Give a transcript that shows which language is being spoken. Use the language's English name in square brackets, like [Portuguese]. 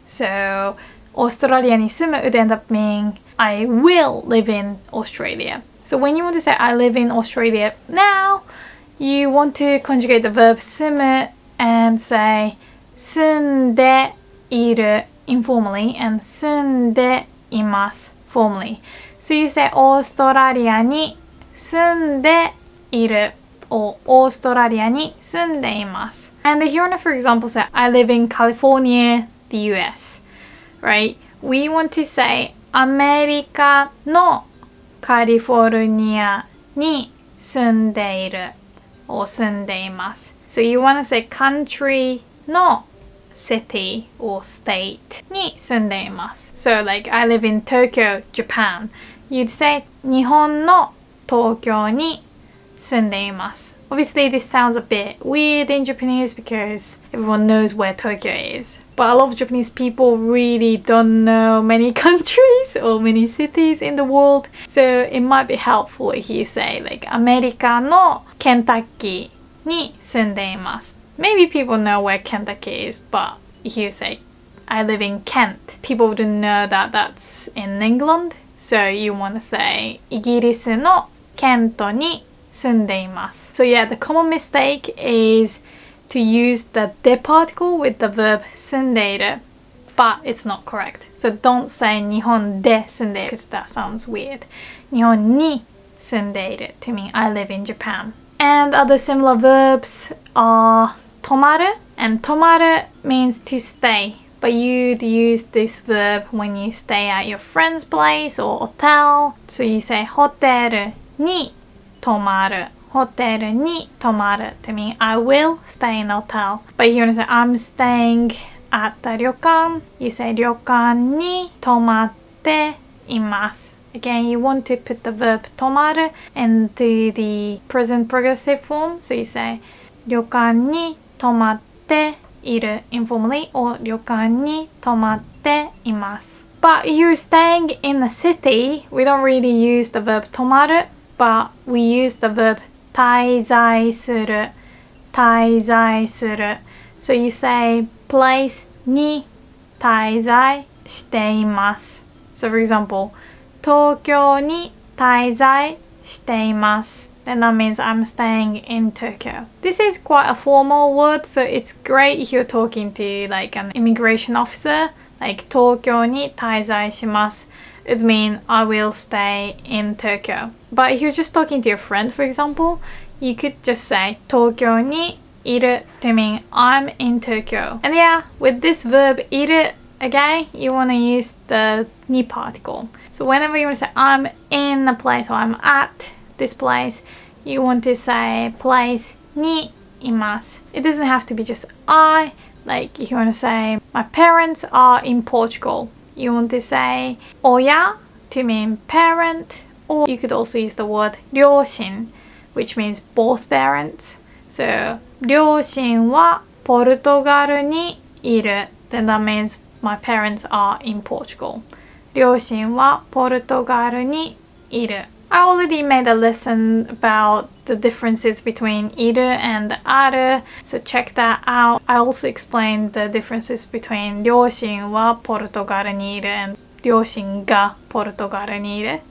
[English] So [Japanese] オーストラリアに住む [English] would end up meaning I will live in Australia. So when you want to say I live in Australia now, you want to conjugate the verb 住む and say 住んでいる informally and 住んでいます formally. So you say [Japanese] オーストラリアに住んでいる or オーストラリアに住んでいます. [English] And if you want to, for example, say I live in California, the US, right? We want to say [Japanese] アメリカのカリフォルニアに住んでいる or 住んでいます. [English] So you want to say country の city or state に住んでいます. So like I live in Tokyo, Japan. You'd say [Japanese] 日本の東京に住んでいます. [English] Obviously this sounds a bit weird in Japanese because everyone knows where Tokyo is. But a lot of Japanese people really don't know many countries or many cities in the world. So it might be helpful if you say like [Japanese] アメリカのケンタッキーに住んでいます. [English] Maybe people know where Kentucky is, but if you say I live in Kent, people wouldn't know that that's in England. So you want to say [Japanese] イギリスのケントに住んでいます. [English] So yeah, the common mistake is to use the で particle with the verb 住んでいる, but it's not correct. So don't say [Japanese] 日本で住んでいる [English] because that sounds weird. [Japanese] 日本に住んでいる [English] to mean I live in Japan. And other similar verbs are 泊まる and 泊まる means to stay. But you'd use this verb when you stay at your friend's place or hotel. [Japanese] So you say ホテルに泊まる. ホテルに泊まる [English] to mean I will stay in a hotel. But if you want to say I'm staying at the 旅館, you say [Japanese] 旅館に泊まっています. [English] Again, you want to put the verb 泊まる into the present progressive form. So you say [Japanese] 旅館に泊まっている [English] informally or [Japanese] 旅館に泊まっています. [English] But if you're staying in the city, we don't really use the verb 泊まる, but we use the verb 滞在する. [Japanese] 滞在する. [English] So you say place に滞在しています. So for example, [Japanese] 東京に滞在しています. [English] Then that means I'm staying in Tokyo. This is quite a formal word, so it's great if you're talking to like an immigration officer, like [Japanese] 東京に滞在します. [English] It would mean I will stay in Tokyo. But if you're just talking to your friend, for example, you could just say [Japanese] 東京にいる [English] to mean I'm in Tokyo. And yeah, with this verb いる, again, you want to use the に particle. So whenever you want to say I'm in a place or I'm at this place, you want to say place にいます. It doesn't have to be just I. Like if you want to say my parents are in Portugal, you want to say 親 to mean parent, or you could also use the word 両親, which means both parents. [Japanese] So 両親はポルトガルにいる. [English] Then that means my parents are in Portugal. [Japanese] 両親はポルトガルにいる. [English] I already made a lesson about the differences between いる and ある, so check that out. I also explained the differences between [Japanese] 両親はポルトガルにいる [English] and [Japanese] 両親がポルトガルにいる.